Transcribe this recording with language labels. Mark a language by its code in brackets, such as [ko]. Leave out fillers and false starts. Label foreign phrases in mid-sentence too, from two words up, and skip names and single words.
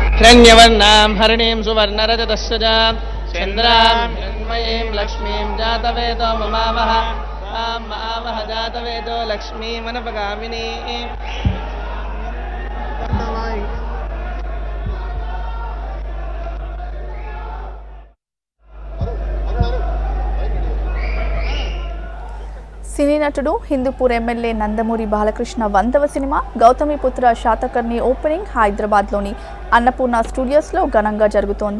[sa] हिरण्यवर्णां हरिणीं सुवर्णरजतस्रजां चन्द्रां हिरण्मयीं लक्ष्मीं जातवेदो ममावह तां मावह जातवेदो लक्ष्मीमनपगामिनीं [te] సినీ నటుడు హిందూపూర్ ఎమ్మెల్యే నందమూరి బాలకృష్ణ 100వ సినిమా గౌతమిపుత్ర శాతకర్ణి ఓపెనింగ్ హైదరాబాద్లోని అన్నపూర్ణ స్టూడియోస్లో ఘనంగా జరుగుతోంది.